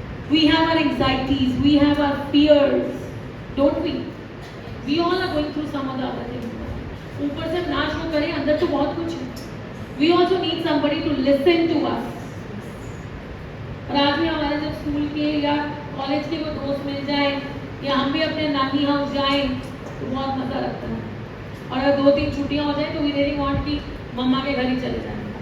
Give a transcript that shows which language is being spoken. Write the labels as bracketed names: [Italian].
[English] We have our anxieties, we have our fears, don't we? We all are going through some of the other things. [Hindi] ऊपर से नाच वो करें, अंदर तो बहुत कुछ है. [English] We also need somebody to listen to us. [Hindi] और आज भी हमारे जब स्कूल के या कॉलेज के कोई दोस्त मिल जाए या हम भी अपने नानी हाउस जाएं तो बहुत मजा लगता है. और अगर 2-3 छुट्टियां हो जाए तो [English] we really want [Hindi] कि मम्मा के घर ही चले जाएं.